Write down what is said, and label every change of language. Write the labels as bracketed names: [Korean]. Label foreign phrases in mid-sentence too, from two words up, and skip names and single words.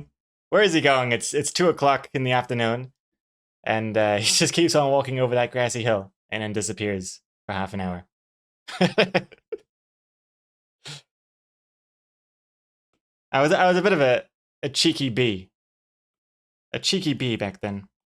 [English] Where is he going? It's 2 o'clock in the afternoon. And he just keeps on walking over that grassy hill and then disappears for half an hour. I was a bit of a cheeky bee. A cheeky bee back then.